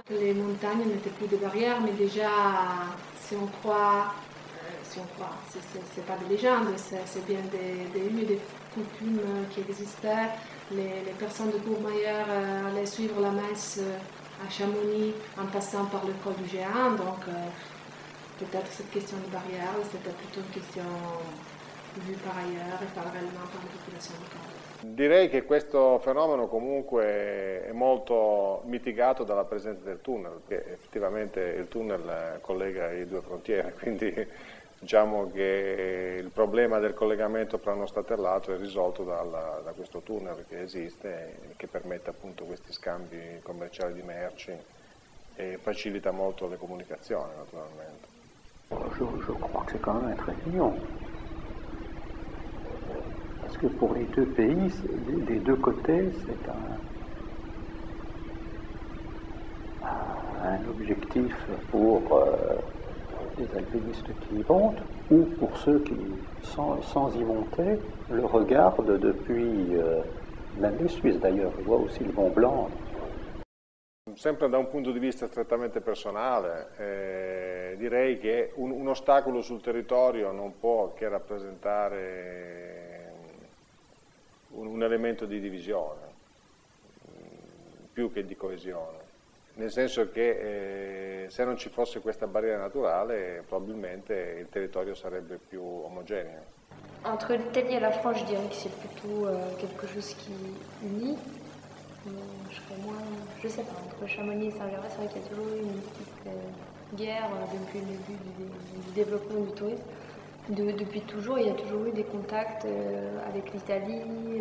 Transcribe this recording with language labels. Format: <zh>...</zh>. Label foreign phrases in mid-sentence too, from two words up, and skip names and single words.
<fr>Les montagnes n'étaient plus des barrières, mais déjà, si on croit, c'est pas des légendes, c'est bien des coutumes qui existaient. Les personnes de Courmayeur allaient suivre la messe à Chamonix en passant par le col du Géant, donc peut-être cette question de barrière, c'était plutôt une question vue par ailleurs</fr> <it>e parallelamente par la popolazione locale. Direi che questo fenomeno comunque è molto mitigato dalla presenza del tunnel, perché effettivamente il tunnel collega le due frontiere, quindi diciamo che il problema del collegamento fra uno Stato e l'altro è risolto da questo tunnel che esiste e che permette appunto questi scambi commerciali di merci e facilita molto le comunicazioni naturalmente.</it> <fr>Je crois que c'est quand même un trait d'union. Parce que pour les deux pays, des deux côtés, c'est un objectif pour les alpinistes qui y montent, ou pour ceux qui, sans y monter, le regardent depuis l'Alpe suisse d'ailleurs. Je vois aussi le Mont Blanc.</fr> <it>Sempre da un punto di vista strettamente personale, direi che un ostacolo sul territorio non può che rappresentare un elemento di divisione, più che di coesione. Nel senso che se non ci fosse questa barriera naturale, probabilmente il territorio sarebbe più omogeneo.</it> <fr>Entre l'Italie et la France, je dirais que c'est plutôt quelque chose qui unit. Je sais pas, entre Chamonix et Saint-Gervais, c'est vrai qu'il y a toujours eu une petite guerre depuis le début du développement du tourisme. Depuis toujours, il y a toujours eu des contacts avec l'Italie.</fr>